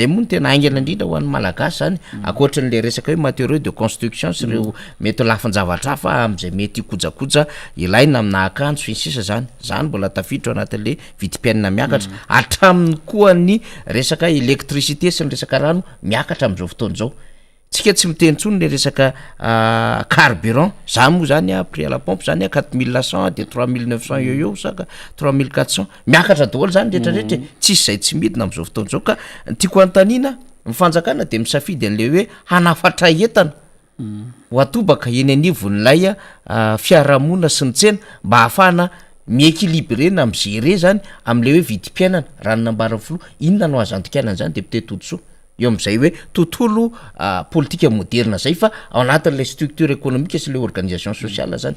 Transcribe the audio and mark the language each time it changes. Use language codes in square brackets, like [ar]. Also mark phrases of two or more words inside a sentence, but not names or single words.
[mg] moa no tena aingana indrindra ho an'ny malagasy zany akoatran'le resaka hoe [fr] matériaux de construction [mg] sy reo mety lafin-javatra hafa am'izay mety kojakoja ilaina amina akanjo sy ny sisa zany mbola tafiditra ao anatin'le vidim-piainana miakatra atraminy koa ny resaka électricité sy ny resaka rano miakatra am'izao fotoana zao tsika tsy miteny tsony le resaka carburant zany moa zany [fr] prix à la pompe [mg] zany 4100 de 3900 eo saka 3400 miakatra daholo zany rehetrarehetra tsisy zay tsy midina am'izao fotoana zao ka tiako antanina mifanjakana de misafidy an'le hoe hanafatra entana ho atobaka eny anivon'lay fiarahamonina sy ny tsena mba hahafahana miéquilibrena am'zere zany am'le hoe vidim-piainana ranonambarany filo inona no azantokanana zany député Toditsoa eo am'izay hoe tontolo politika moderne zay fa ao anatin'le [fr] structure économique [mg] sy le [fr] organisation sociale [mg] zany